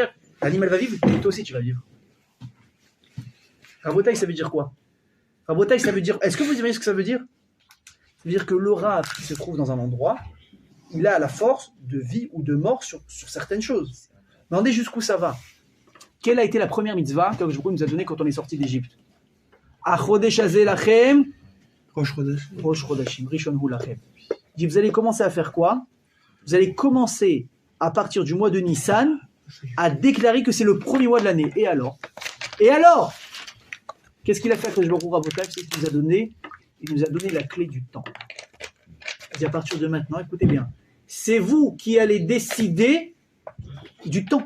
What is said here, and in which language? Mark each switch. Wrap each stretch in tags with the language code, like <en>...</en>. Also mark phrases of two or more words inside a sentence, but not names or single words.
<fr>L'animal va vivre, et toi aussi, tu vas vivre. Rabotaï, ça veut dire quoi? Rabotaï, ça veut dire. Est-ce que vous imaginez ce que ça veut dire? Ça veut dire que l'aura qui se trouve dans un endroit, il a la force de vie ou de mort sur certaines choses. Demandez jusqu'où ça va. Quelle a été la première mitzvah que</fr> <he>הקדוש ברוך הוא</he> <fr>nous a donnée quand on est sorti d'Égypte?</fr> <he>החודש הזה לכם, ראש חודש. ראש חודשים, ראשון הוא לכם.</he> <fr>Il dit, vous allez commencer à faire quoi? Vous allez commencer à partir du mois de Nissan à déclarer que c'est le premier mois de l'année. Et alors? Qu'est-ce qu'il a fait</fr> <he>הקדוש ברוך הוא,</he> <fr>Rabotaï? C'est ce qu'il nous a donné. Il nous a donné la clé du temps. Il dit à partir de maintenant, écoutez bien, c'est vous qui allez décider du temps.</fr>